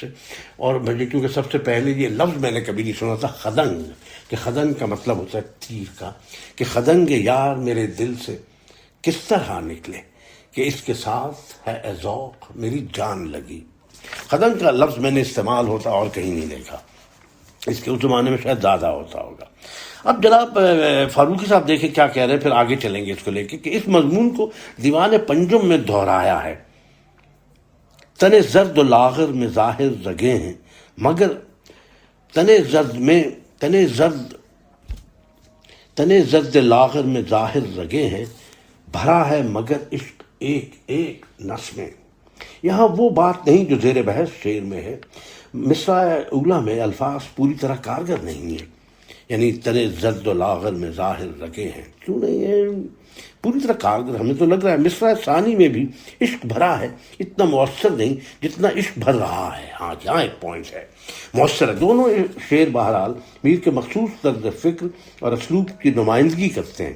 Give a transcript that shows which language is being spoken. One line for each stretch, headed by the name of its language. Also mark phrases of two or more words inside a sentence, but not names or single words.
Urdu: اور مجھے کیونکہ سب سے پہلے یہ لفظ میں نے کبھی نہیں سنا تھا، خدنگ، کہ خدنگ کا مطلب ہوتا ہے تیر کا، کہ خدنگ یار میرے دل سے کس طرح نکلے کہ اس کے ساتھ ہے اے ذوق میری جان لگی. خدنگ کا لفظ میں نے استعمال ہوتا اور کہیں نہیں دیکھا، اس کے اس زمانے میں شاید زیادہ ہوتا ہوگا. اب جناب فاروقی صاحب دیکھیں کیا کہہ رہے ہیں، پھر آگے چلیں گے اس کو لے کے، کہ اس مضمون کو دیوان پنجم میں دہرایا ہے. تن زرد و لاغر میں ظاہر رگے ہیں مگر تن زرد لاغر میں ظاہر رگے ہیں، بھرا ہے مگر عشق ایک ایک نس میں. یہاں وہ بات نہیں جو زیر بحث شعر میں ہے. مصرع اولیٰ میں الفاظ پوری طرح کارگر نہیں ہیں، یعنی تن زرد و لاغر میں ظاہر رگے ہیں کیوں نہیں ہے پوری طرح کارگر. ہمیں تو لگ رہا ہے مصرع ثانی میں بھی عشق بھرا ہے، اتنا مؤثر نہیں جتنا عشق بھر رہا ہے. ہاں یہاں ایک پوائنٹ ہے، مؤثر ہے. دونوں شعر بہرحال میر کے مخصوص طرز فکر اور اسلوب کی نمائندگی کرتے ہیں.